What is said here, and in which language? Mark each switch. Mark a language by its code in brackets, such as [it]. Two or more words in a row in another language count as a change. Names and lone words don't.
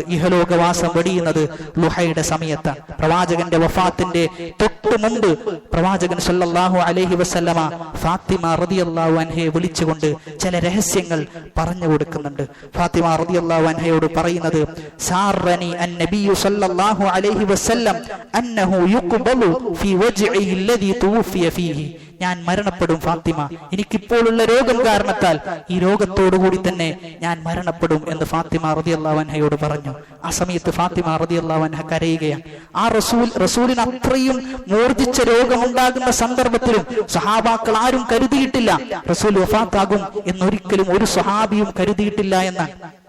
[ml] ഇഹലോകവാസം വെടിയുന്നത് ളുഹയുടെ സമയത്താണ്. പ്രവാചകന്റെ വഫാത്തിന്റെ തൊട്ട് മുമ്പ് പ്രവാചകൻ [ar] صلى الله عليه وسلم [ml] ഫാത്തിമ [ar] رضي الله عنها [ml] വിളിച്ചുകൊണ്ട് ചില രഹസ്യങ്ങൾ പറഞ്ഞു കൊടുക്കുന്നുണ്ട്. [ar] ഫാത്തിമ رضي الله عنها പറയുന്നത്, سارني النبي صلى الله عليه وسلم أنه يقبل في وجعه الذي توفي فيه. [ml] ഞാൻ മരണപ്പെടും ഫാത്തിമ, എനിക്കിപ്പോഴുള്ള രോഗം കാരണത്താൽ ഈ രോഗത്തോടുകൂടി തന്നെ ഞാൻ മരണപ്പെടും എന്ന് ഫാത്തിമ [ar] رضي الله عنها [ml] പറഞ്ഞു. ആ സമയത്ത് ഫാത്തിമ [ar] رضي الله عنها [ml] കരയുകയാണ്. ആ റസൂലിന് അത്രയും മൂർജിച്ച രോഗമുണ്ടാകുന്ന സന്ദർഭത്തിലും സഹാബാക്കൾ ആരും കരുതിയിട്ടില്ല റസൂൽ വഫാത്താകും എന്നൊരിക്കലും ഒരു സ്വഹാബിയും കരുതിയിട്ടില്ല എന്നാണ്.